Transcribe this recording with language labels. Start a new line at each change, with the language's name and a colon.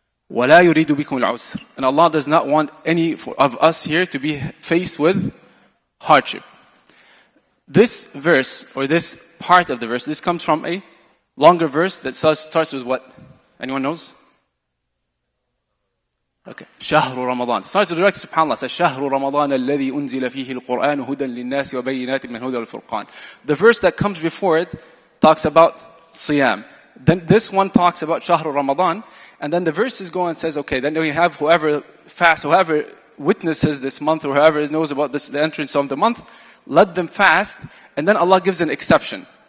Arabic: وَلَا يُرِيدُ بِكُمُ الْعُسْرِ.
English: And Allah does not want any of us here to be faced with hardship. This verse, or this part of the verse, this comes from a longer verse that starts with what? Anyone knows? Okay.
Arabic: شهر رمضان.
English: Starts with direct, subhanAllah, says
Arabic: شهر رمضان الذي أنزل فيه القرآن هدى للناس وبينات من الهدى والفرقان.
English: The verse that comes before it talks about Siyam. Then this one talks about شهر Ramadan, and then the verses go and says, okay, then we have whoever fasts, whoever witnesses this month, or whoever knows about this, the entrance of the month, let them fast, and then Allah gives an exception.